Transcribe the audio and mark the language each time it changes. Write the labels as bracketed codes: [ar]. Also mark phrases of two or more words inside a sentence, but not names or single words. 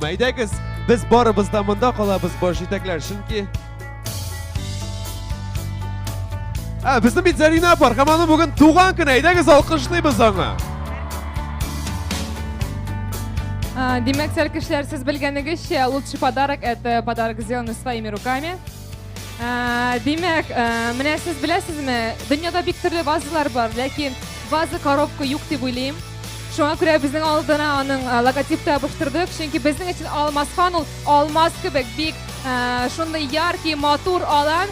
[tt] Әйдәгез, без барыбыз да монда калабыз, баш җитәкләр, чөнки безнең бит Зарина бар, һәм аның бүген туган көне. Әйдәгез, алкышлыйбыз аңа. Димәк, сәлкешләр, сез белгәнегезчә, [ru] лучший подарок — это подарок, сделанный своими руками. [tt] Димәк, менә сез беләсезме, дөньяда бик төрле вазалар бар, ләкин ваза коробка юк дип уйлыйм. Шуңа күрә безнең алдына аның логотип табыштырдык, чөнки безнең өчен Алмасхан ул алмаз кебек бик шундый яркий, матур алан.